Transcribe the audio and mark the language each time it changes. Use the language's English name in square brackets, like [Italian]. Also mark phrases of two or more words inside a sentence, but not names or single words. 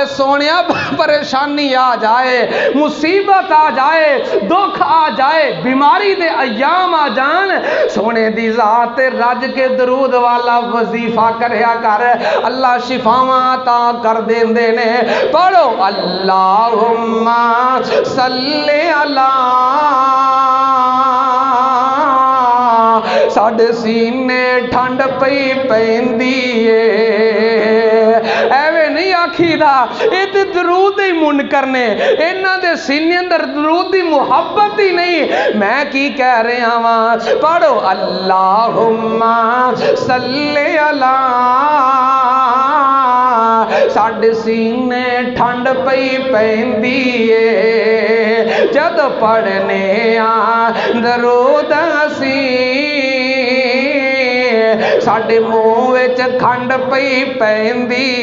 [Punjabi] ਸੋਹਣਿਆ ਪਰੇਸ਼ਾਨੀ ਆ ਜਾਏ, ਮੁਸੀਬਤ ਆ ਜਾਏ, ਦੁੱਖ ਆ ਜਾਏ, ਬੀਮਾਰੀ ਦੇ ਅੱਯਾਮ ਆ ਜਾਣ, ਸੋਹਣੇ ਦੀ ਜ਼ਾਤ ਰੱਜ ਕੇ ਦਰੂਦ ਵਾਲਾ ਵਜ਼ੀਫ਼ਾ ਕਰਿਆ ਕਰ, ਅੱਲਾਹ ਸ਼ਿਫ਼ਾਵਾਂ ਅਤਾ ਕਰ ਦੇਂਦੇ ਨੇ। [Arabic] پڑھو اللهم صل على, [Punjabi] ਸਾਡੇ ਸੀਨੇ ਠੰਢ ਪਈ ਪੈਂਦੀ ਏਵੇਂ ਨਹੀਂ ਆਖੀਦਾ, ਇਹ ਤਾਂ ਦਰੂਦ ਹੀ ਮੁਨਕਰ ਨੇ, ਇਨ੍ਹਾਂ ਦੇ ਸੀਨੇ ਅੰਦਰ ਦਰੂਦ ਦੀ ਮੁਹੱਬਤ ਹੀ ਨਹੀਂ। ਮੈਂ ਕੀ ਕਹਿ ਰਿਹਾ ਵਾਂ, ਪੜ੍ਹੋ [Arabic] اللهم صل على, [Punjabi] ਸਾਡੇ ਸੀਨੇ ਠੰਢ ਪਈ ਪੈਂਦੀ ਜਦ ਪੜ੍ਹਨੇ ਆਂ ਦਰੂਦ ਅਸੀਂ, ਸਾਡੇ ਮੂੰਹ ਵਿੱਚ ਖੰਡ ਪਈ ਪੈਂਦੀ